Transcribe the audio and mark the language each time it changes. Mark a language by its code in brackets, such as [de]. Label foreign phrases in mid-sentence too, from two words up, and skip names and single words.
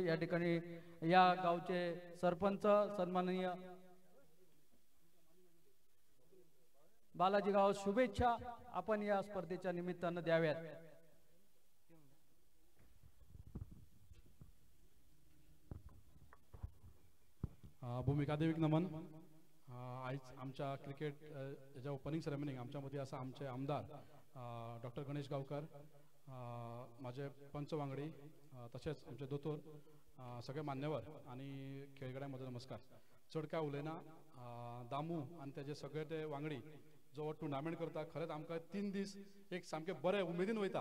[mr] या ठिकाणी या गावचे सरपंच सन्माननीय बालाजी गाव शुभेच्छा आपण या स्पर्धेच्या निमित्तानं द्याव्यात. [kok] भूमिका देवीक नमन. आज आमच्या क्रिकेट याच्या [en] opening ceremonyक [kok] आमच्या मदीं आसा आमचे आमदार डॉक्टर गणेश गावकर, माझे पंच वांगडी तशेंच आमचे दोतोर सगळे मान्यवर आनी खेळगड्यांक म्हजो नमस्कार. चड काय उलयना. दामू आनी तेजे सगळे ते वांगडी जो टुर्नामेंट करता खरेंच आमकां 3 दीस एक सामके बरे उमेदीन वयता.